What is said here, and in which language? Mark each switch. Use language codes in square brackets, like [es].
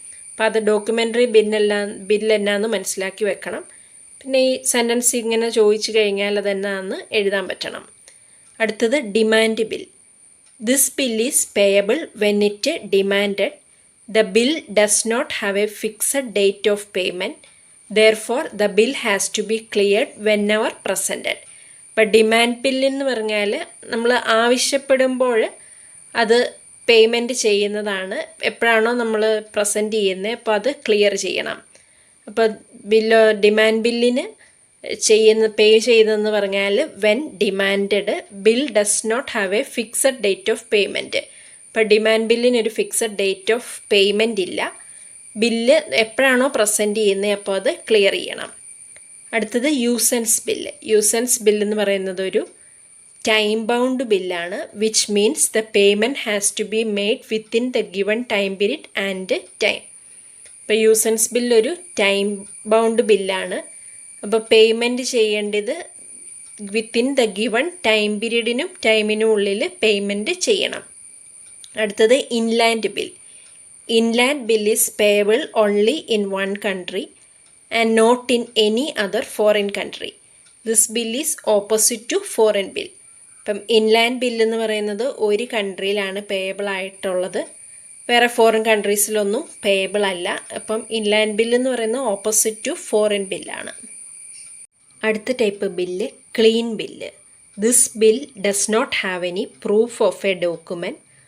[ml] അപ്പോൾ അത് ഡോക്യുമെൻ്ററി ബില്ലെന്നാന്ന് മനസ്സിലാക്കി വെക്കണം. പിന്നെ ഈ സെൻറ്റൻസ് ഇങ്ങനെ ചോദിച്ചു കഴിഞ്ഞാൽ അതെന്നാന്ന് എഴുതാൻ പറ്റണം. [en] അടുത്തത് demand bill. This bill is payable when it demanded. The bill does not have a fixed date of payment. Therefore, the bill has to be cleared whenever presented. [ml] ഇപ്പോൾ ഡിമാൻഡ് ബില്ലെന്ന് പറഞ്ഞാൽ നമ്മൾ ആവശ്യപ്പെടുമ്പോൾ അത് പേയ്മെൻറ്റ് ചെയ്യുന്നതാണ്. എപ്പോഴാണോ നമ്മൾ പ്രസൻറ്റ് ചെയ്യുന്നത് അപ്പോൾ അത് ക്ലിയർ ചെയ്യണം. അപ്പോൾ ഡിമാൻഡ് ബില്ലിന് പേ ചെയ്യുന്നതെന്ന് പറഞ്ഞാൽ [en] When demanded bill does not have a fixed date of payment. [ml] ഇപ്പോൾ demand ബില്ലിനൊരു fixed date of payment ഇല്ല. ബില്ല് എപ്പോഴാണോ പ്രസൻറ്റ് ചെയ്യുന്നത് അപ്പോൾ അത് ക്ലിയർ ചെയ്യണം. അടുത്തത് യൂസൻസ് ബില്ല്. യൂസൻസ് ബില്ലെന്ന് പറയുന്നത് ഒരു ടൈം ബൗണ്ട് ബില്ലാണ്. [en] Which means the payment has to be made within the given time period and time. [ml] ഇപ്പോൾ യൂസൻസ് ബില്ലൊരു ടൈം ബൗണ്ട് ബില്ലാണ്. അപ്പോൾ പേയ്മെൻറ്റ് ചെയ്യേണ്ടത് [en] within the given time [ml] പീരീഡിനും ടൈമിനും ഉള്ളിൽ പേയ്മെൻറ്റ് ചെയ്യണം. അടുത്തത് inland bill. [en] Inland bill is payable only in one country and not in any other foreign country. This bill is opposite to foreign bill. [ml] ഇപ്പം inland bill എന്ന് പറയുന്നത് ഒരു കൺട്രിയിലാണ് payable ആയിട്ടുള്ളത്, വേറെ foreign കൺട്രീസിലൊന്നും payable അല്ല. അപ്പം ഇൻലാൻഡ് ബില്ല് എന്ന് പറയുന്നത് ഓപ്പോസിറ്റ് ടു ഫോറിൻ ബില്ലാണ്. അടുത്ത type bill clean bill. [en] This bill does not have any proof of a document.